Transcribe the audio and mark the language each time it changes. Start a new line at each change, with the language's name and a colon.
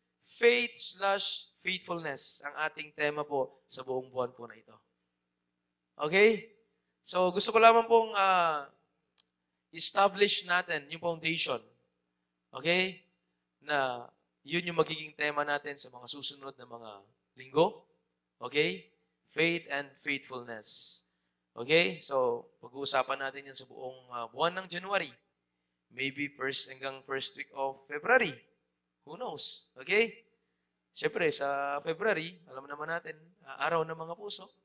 Filipino: Faith/faithfulness ang ating tema po sa buong buwan po na ito. Okay? So, gusto ko lamang pong establish natin yung foundation. Okay? Na yun yung magiging tema natin sa mga susunod na mga linggo.
English: Okay? Faith and faithfulness. Okay?
Filipino: So, pag-uusapan natin yan sa buong buwan ng January.
English: Maybe hanggang first week of February. Who knows? Okay?
Filipino: Siyempre, sa February, alam naman natin, araw ng mga puso.